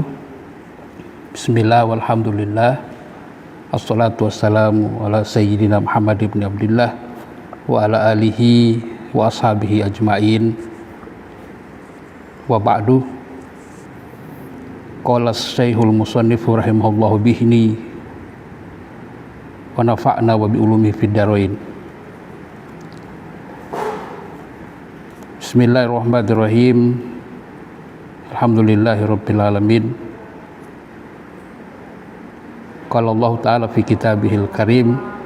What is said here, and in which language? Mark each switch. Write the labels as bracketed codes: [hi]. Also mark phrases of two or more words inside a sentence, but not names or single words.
[ar] بسم الله والحمد لله الصلاة والسلام على سيدنا محمد بن عبد الله وعلى آله وأصحابه أجمعين. وبعد. قال شيخ المصنف رحمه الله بهني ونفعنا وبعلوم في الدارين. بسم الله الرحمن الرحيم. الحمد لله رب العالمين قال الله تعالى في كتابه الكريم.